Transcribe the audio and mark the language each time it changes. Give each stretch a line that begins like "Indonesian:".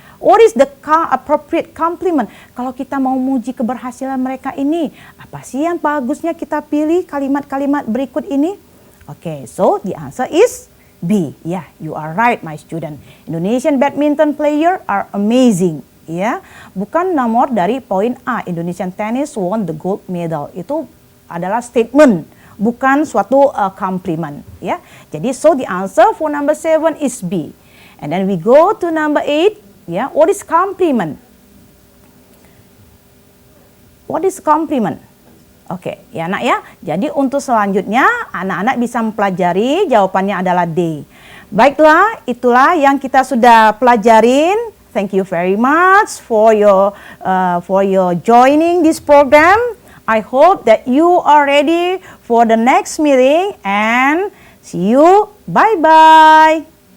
English: What is the appropriate compliment?
Indonesian: Kalau kita mau muji keberhasilan mereka ini, apa sih yang bagusnya kita pilih kalimat-kalimat berikut ini?
English: Okay, so the answer is B. Yeah, you are right, my student. Indonesian badminton player are amazing.
Indonesian: Ya, bukan nomor dari poin A.
English: Indonesian tennis won the gold medal.
Indonesian: Itu adalah statement, bukan suatu compliment.
English: Ya, jadi so the answer for number 7 is B. And then we go to number 8. Ya, what is compliment? What is compliment?
Indonesian: Oke, ya anak ya. Jadi untuk selanjutnya anak-anak bisa mempelajari, jawabannya adalah D. Baiklah, itulah yang kita sudah pelajarin.
English: Thank you very much for your joining this program. I hope that you are ready for the next meeting and see you. Bye-bye.